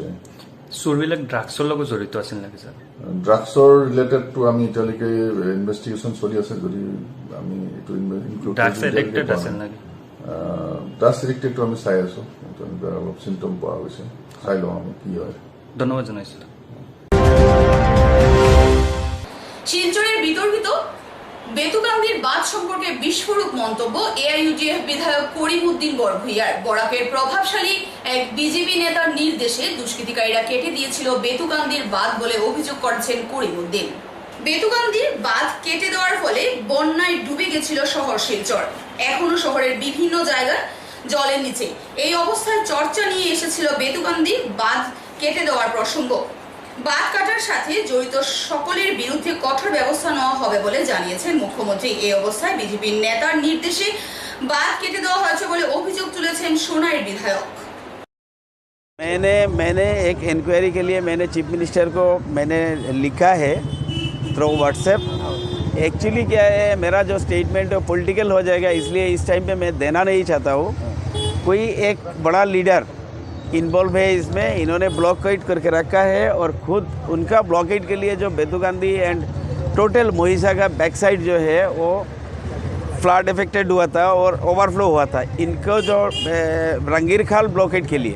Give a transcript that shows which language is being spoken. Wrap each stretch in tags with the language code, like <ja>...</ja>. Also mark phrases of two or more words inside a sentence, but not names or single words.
<as>চোৰবিলাক ড্ৰাগছৰ লগত জড়িত আছিল নেকি ছাৰ?</as> <en>drugsৰ relatedটো</en> <as>আমি এতিয়ালৈকে ইনভেষ্টিগেশ্যন চলি আছে, যদি আমি এইটো ইনক্লুড</as> <en>drugs addicted</en> <as>আছিল নেকি?</as> <en>drugs addictedটো</en> <as>আমি চাই আছোঁ, তেনেকুৱা অলপ চিমটম পোৱা গৈছে, চাই লওঁ আমি কি হয়। ধন্যবাদ জনাইছোঁ।</as> <bn>শিলচরের বিতর্কিত বেতুকান্দির বাঁধ সম্পর্কে বিস্ফোরক মন্তব্য AIUDF বিধায়ক করিমউদ্দিন বড়ভূঁইয়ার। বরাকের প্রভাবশালী এক বিজেপি নেতার নির্দেশে দুষ্কৃতিকারীরা কেটে দিয়েছিল বেতুকান্দির বাঁধ বলে অভিযোগ করেছেন করিমউদ্দিন। বেতুকান্দির বাঁধ কেটে দেওয়ার ফলে বন্যায় ডুবে গেছিল শহর শিলচর। এখনো শহরের বিভিন্ন জায়গায় জলের নিচে। এই অবস্থায় চর্চা নিয়ে এসেছিল বেতুকান্দি বাঁধ কেটে দেওয়ার প্রসঙ্গ। বাঁধ কাটার সাথে জড়িত সকলের বিরুদ্ধে কঠোর ব্যবস্থা নেওয়া হবে বলে জানিয়েছেন মুখ্যমন্ত্রী। এই অবস্থায় বিজেপির নেতার নির্দেশে বাঁধ কেটে দেওয়া হয়েছে বলে অভিযোগ তুলেছেন সোনাইর বিধায়ক।</bn> <hi>मैंने एक इंक्वायरी के लिए मैंने</hi> <en>chief minister</en> <hi>को मैंने लिखा है</hi> <en>through WhatsApp.</en> <hi>एक्चुअली क्या है, मेरा जो स्टेटमेंट है पॉलिटिकल हो जाएगा, इसलिए इस टाइम पे मैं देना नहीं चाहता हूँ। कोई एक बड़ा लीडर इन्वॉल्व है इसमें, इन्होंने ब्लॉकेट करके रखा है और खुद उनका ब्लॉकेट के लिए जो बेतुकांदी एंड टोटल मोहिसा का</hi> <en>back side</en> <hi>जो है वो</hi> <en>flood affected</en> <hi>हुआ था और ओवरफ्लो हुआ था, इनको जो रंगीर खाल ब्लॉकेट के लिए।</hi>